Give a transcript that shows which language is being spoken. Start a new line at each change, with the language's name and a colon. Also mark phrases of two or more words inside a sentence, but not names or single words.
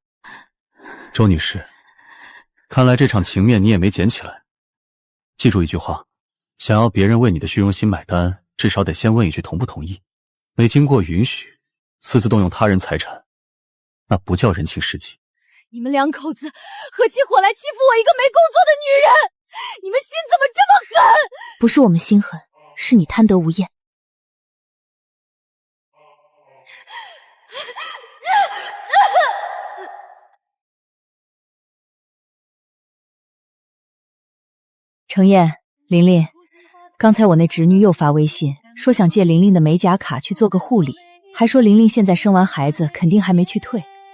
Chinese: 周女士，看來這場情面你也沒撿起來。記住一句話，想要別人為你的虛榮心買單，至少得先問一句同不同意。沒經過允許，私自動用他人財產，那不叫人情世紀。你們兩口子合起夥來欺負我一個沒工作的女人，你們心怎麼這麼狠？不是我們心狠，是你貪得無厭。程燕，琳琳，刚才我那侄女又發微信說想借琳琳的美甲卡去做個護理，還說琳琳現在生完孩子肯定還沒去退。